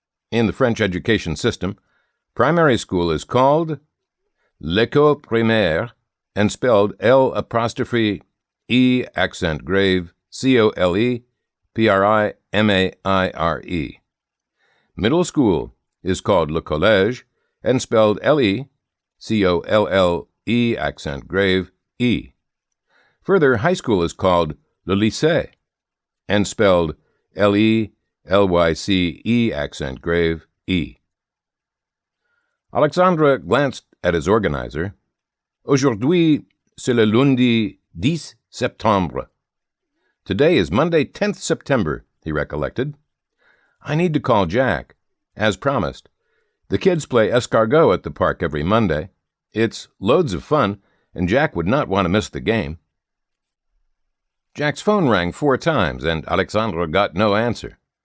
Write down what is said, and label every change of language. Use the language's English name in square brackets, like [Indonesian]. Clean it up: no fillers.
[English] In the French education system, primary school is called [French] l'école primaire [English] and spelled L''E accent grave COLE Middle school is called [French] le collège [English] and spelled LE COLLE accent grave E. Further, high school is called [French] le lycée [English] and spelled LELYCE accent grave E. Alexandre glanced at his organizer. [French] Aujourd'hui, c'est le lundi 10 septembre. [English] Today is Monday 10th September, he recollected. I need to call Jack, as promised. The kids play escargot at the park every Monday. It's loads of fun, and Jack would not want to miss the game. Jack's phone rang 4 times, and Alexandre got no answer.